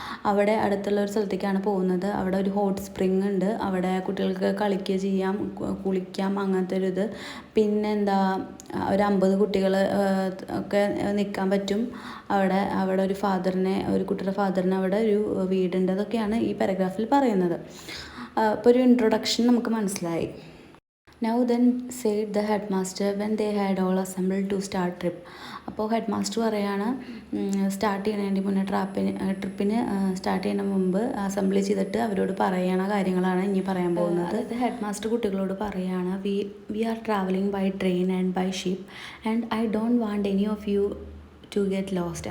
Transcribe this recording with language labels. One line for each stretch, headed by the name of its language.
Malayalam: അവിടെ അടുത്തുള്ള ഒരു സ്ഥലത്തേക്കാണ് പോകുന്നത്. അവിടെ ഒരു ഹോട്ട് സ്പ്രിങ് ഉണ്ട്, അവിടെ കുട്ടികൾക്ക് കളിക്കുക ചെയ്യാം, കുളിക്കാം, അങ്ങനത്തെ ഒരു ഇത്. പിന്നെന്താ, ഒരു 50 കുട്ടികൾ ഒക്കെ നിൽക്കാൻ പറ്റും അവിടെ ഒരു കുട്ടിയുടെ ഫാദറിന് അവിടെ ഒരു വീടുണ്ട്. അതൊക്കെയാണ് ഈ പാരഗ്രാഫിൽ പറയുന്നത്. അപ്പോൾ ഒരു ഇൻട്രൊഡക്ഷൻ നമുക്ക് മനസ്സിലായി.
English: Now then said the headmaster when they had all assembled to start trip.
Malayalam: അപ്പോൾ ഹെഡ് മാസ്റ്റർ പറയാണ്, സ്റ്റാർട്ട് ചെയ്യുന്നതിന് മുന്നേ ട്രിപ്പിന് സ്റ്റാർട്ട് ചെയ്യുന്ന മുമ്പ് അസംബ്ലി ചെയ്തിട്ട് അവരോട് പറയണ കാര്യങ്ങളാണ് ഇനി പറയാൻ പോകുന്നത്. അതായത് ഹെഡ് മാസ്റ്റർ കുട്ടികളോട് പറയാണ്,
English: We are travelling by train and by ship and I don't want any of you to get lost.